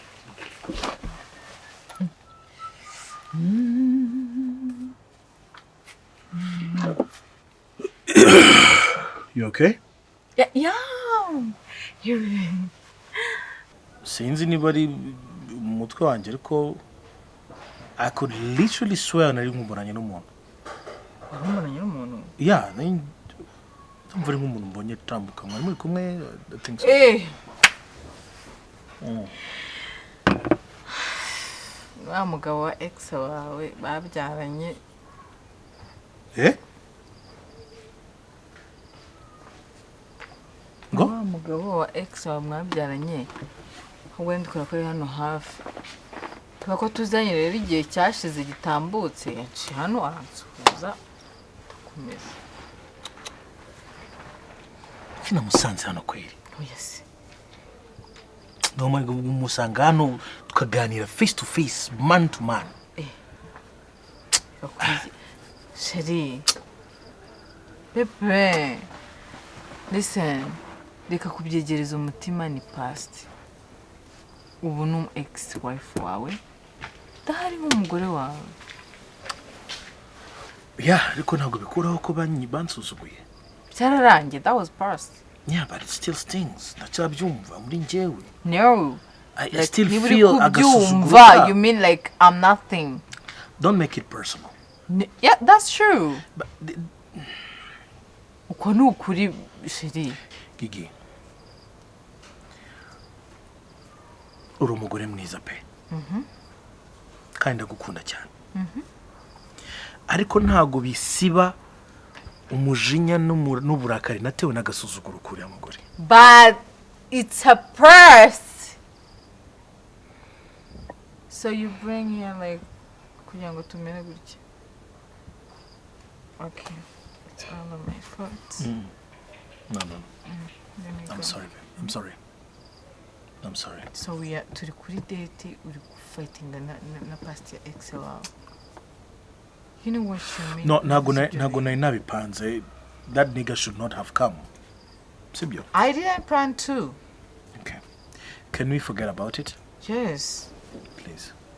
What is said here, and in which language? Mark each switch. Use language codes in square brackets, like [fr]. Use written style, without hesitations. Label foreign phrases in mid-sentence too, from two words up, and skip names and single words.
[en] You okay? Yeah. [rw] Sinzi niba ari umutwe wanjye ariko [en] I could literally swear [rw] nari nkumburanye n'umuntu. Nkumburanye n'umuntu? Yeah, ndumva ari nk'umuntu mbonye tambuka mwari muri kumwe [en] I think so. [rw] Wa mugabo wa ex wawe babyaranye. Ngo? Wa mugabo wa ex wawe mwabyaranye. Ahubwo ndikora kuri hano hafi. Tuba ko tuzanye rero igihe cyashize gitambutse yaciye hano aransuhuza tukomeza. Kina musanze hano kweli. [en] Yes. [rw] Ndoma umusanga hano tukaganira [en] face to face, man to man. [rw] Chérie. [en] Pepe. Listen. [rw] Reka kubyegereza umutima ni past. Ubu ni [en] ex wife [rw] wawe. Ndahari nk'umugore wawe. Yeah, ariko ntabwo bikuraho ko bansuzuguye. Cyararangiye, [en] that was past. Yeah, but it still stings. [rw] Ndacabyumva muri njyewe. [en] No. I still feel [rw] agasuzuguro. [en] You mean like I'm nothing. Don't make it personal. Yeah, that's true. But [rw] uko ni ukuri Chérie. Gigi. Uri umugore mwiza pe. kandi ndagukunda cyane ariko ntago bisiba umujinya n'uburakari natewe n'agasuzuguro kuri amugore. [en] But it's a purse. So you bring here like [rw] kugira ngo tumene gutya. [en] Okay. It's all of my fault. No. I'm sorry. I'm sorry. I'm sorry. So we are [rw] turi kuri date uri [en] fighting na past your ex wawe. You know what you mean? [rw] No, nago nabipanze. [en] That nigga should not have come. [rw] Sibyo. [en] I didn't plan to. Okay. Can we forget about it? Yes. Please.